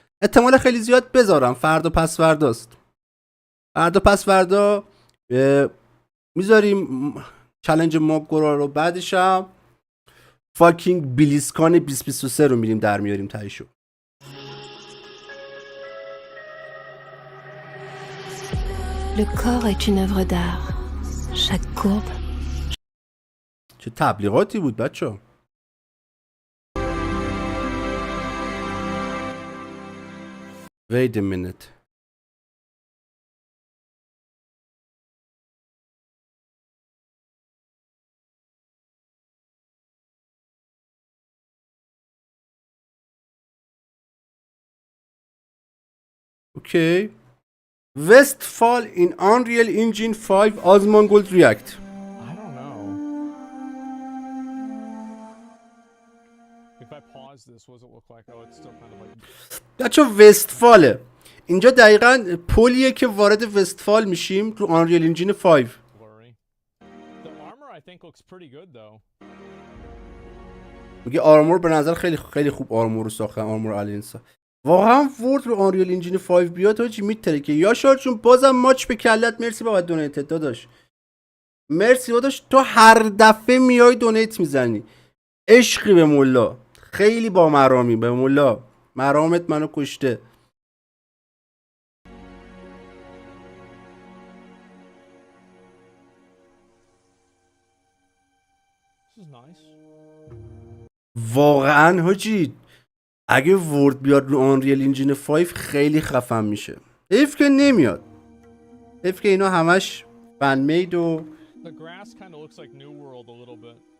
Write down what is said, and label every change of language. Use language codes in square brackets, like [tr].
[fa] احتمال خیلی زیاد بذارم، فردا پس فرداست. فردا پس فردا میذاریم چالش ماگورا رو، بعدش هم فاکینگ بلیسکان 2023 رو میریم در میاریم تایشو. [fr] Le corps est une œuvre d'art. Chaque courbe. [fa] چه تبلیغاتی بود بچه. [en] Wait a minute. Okay. Westfall in Unreal Engine 5 Osmongold React. I don't know. If I pause this, what does it look like? Oh, it's still kind of like... [fa] بچه وستفاله. اینجا دقیقاً پلیه که وارد وستفال میشیم تو Unreal Engine 5. [en] blurry. The armor I think looks pretty good though. [fa] میگه آرمور به نظر خیلی خیلی خوب آرمور رو ساختن، آرمور الینسا. واقعا ورد رو آنریل انجین 5 بیاد تا چی میترکه. یا شارچون بازم ماچ به کلت. مرسی بابت دونیت داداش، مرسی داداش. تو هر دفعه میای دونیت میزنی، عشقی به مولا، خیلی با مرامی به مولا، مرامت منو کشته. [en] This is nice. [fa] واقعا حاجی اگه ورد بیاد رو آنریل انجین 5 خیلی خفن میشه. حیف که نمیاد، حیف که اینا همش فن مید و [en] The grass kind of looks like New World a little bit.